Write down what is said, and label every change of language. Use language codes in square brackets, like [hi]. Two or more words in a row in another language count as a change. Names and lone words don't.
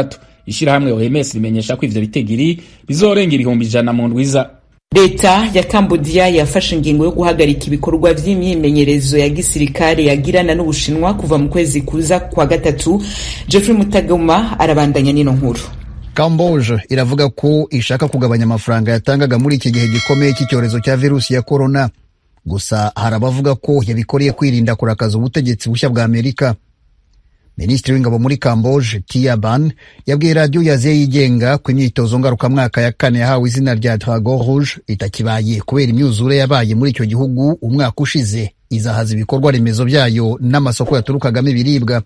[rn] Ishirahamwe OMS rimenyesha ko ivyo bitegiri bizorenga ibihumbi 100 mu ndwiza. Leta ya Cambodia yafashe ingingo yo guhagarika ibikorwa vy'imyimenyerezo ya gisirikare yagirana n'Ubushinwa kuva mu kwezi kuza kwa gatatu. Jeffrey Mutagoma arabandanya nino nkuru. [rw] Cambodia iravuga ko ishaka kugabanya amafaranga yatangaga muri iki gihe gikomeye cy'icyorezo cya virusi ya corona. Gusa harabavuga ko yabikoreye kwirinda kurakaza ubutegetsi bushya bwa Amerika. Minisitiri w'ingabo muri Cambodia Tia Ban yabwiye radio yaziye yigenga ku imyitozo ngarukamwaka ya kane yahawe izina rya Dragon Rouge itakibaye kubera imyuzure yabaye muri icyo gihugu umwaka ushize izahaza ibikorwa remezo byayo n'amasoko yaturukagamo ibiribwa.